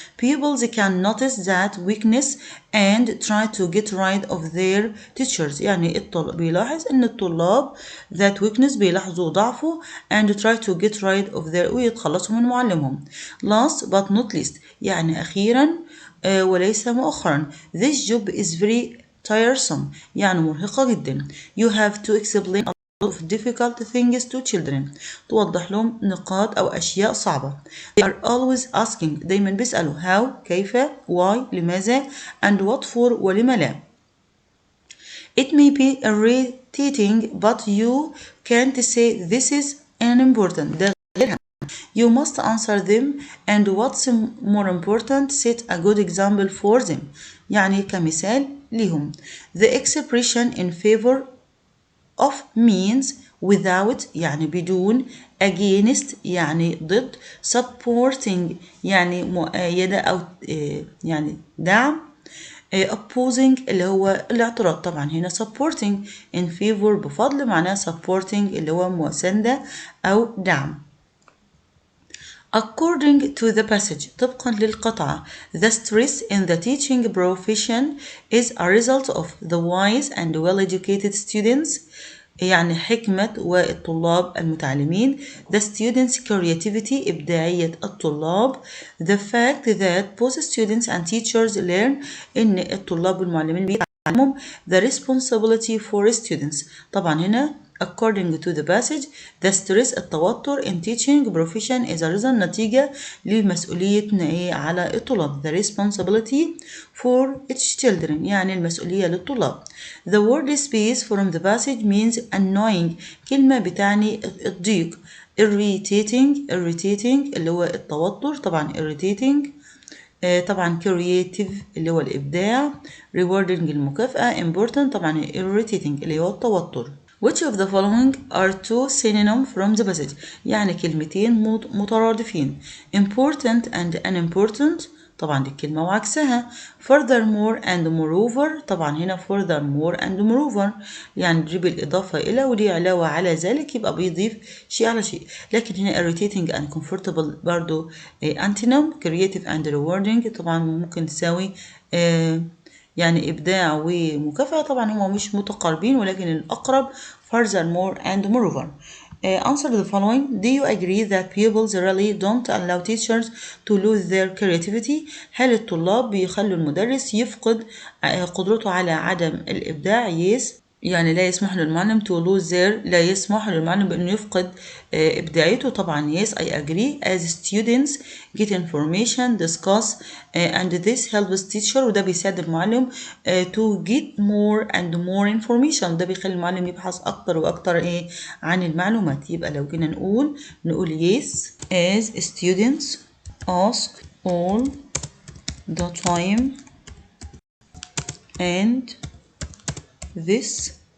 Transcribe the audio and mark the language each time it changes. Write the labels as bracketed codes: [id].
[en] Pupils can notice that weakness and try to get rid of their teachers [ar] يعني بيلاحظ ان الطلاب [en] that weakness [ar] بيلاحظوا ضعفه [en] and try to get rid of their [ar] ويتخلصوا من معلمهم. [en] Last but not least [ar] يعني أخيرا وليس مؤخرا [en] this job is very tiresome [ar] يعني مرهقة جدا. [en] You have to explain a lot of difficult things to children. [ar] توضح لهم نقاط أو أشياء صعبة. [en] They are always asking [ar] دايما بيسألوا [en] how [ar] كيف [en] why [ar] لماذا [en] and what for [ar] ولما لا. [en] It may be irritating but you can't say this is unimportant. [ar] ده غيرها. [en] You must answer them and what's more important set a good example for them. [ar] يعني كمثال لهم. [en] The expression in favor of means without [ar] يعني بدون against يعني ضد supporting يعني مؤيدة أو يعني دعم opposing اللي هو الاعتراض. طبعا هنا [en] supporting in favor [ar] بفضل معناه supporting اللي هو مساندة أو دعم. [en] According to the passage [ar] طبقا للقطعة [en] the stress in the teaching profession is a result of the wise and well-educated students [ar] يعني حكمة والطلاب المتعلمين [en] the students creativity [ar] إبداعية الطلاب [en] the fact that both students and teachers learn [ar] إن الطلاب والمعلمين بيتعلموا [en] the responsibility for students. [ar] طبعا هنا [en] according to the passage the stress التوتر in teaching profession is a result [ar] نتيجة لمسؤوليتنا على الطلاب [en] the responsibility for its children [ar] يعني المسؤولية للطلاب. [en] The word space from the passage means annoying [ar] كلمة بتعني الضيق [en] irritating [ar] اللي هو التوتر طبعا [en] irritating طبعا creative [ar] اللي هو الإبداع [en] rewarding المكافأة important طبعا irritating [ar] اللي هو التوتر. [en] Which of the following are two synonyms from the passage [ar] يعني كلمتين مترادفين [en] important and unimportant [ar] طبعا دي الكلمة وعكسها [en] furthermore and moreover [ar] طبعا هنا furthermore and moreover يعني تجيب الإضافة إلى ودي علاوة على ذلك يبقى بيضيف شيء على شيء. لكن هنا [en] irritating and comfortable [ar] برضو antonym [en] creative and rewarding [ar] طبعا ممكن تساوي يعني إبداع ومكافأة طبعا هما مش متقاربين ولكن الأقرب [en] furthermore and moreover. Answer the following. Do you agree that pupils really don't allow teachers to lose their creativity? [ar] هل الطلاب بيخلوا المدرس يفقد قدرته على عدم الإبداع؟ Yes. يعني لا يسمح للمعلم [en] to lose their [ar] لا يسمح للمعلم بأنه يفقد إبداعيته طبعا [en] yes I agree as students get information discuss and this helps teacher [ar] وده بيساعد المعلم [en] to get more and more information [ar] ده بيخلي المعلم يبحث أكتر وأكتر عن المعلومات. يبقى لو جينا نقول [en] yes as students ask all the time and this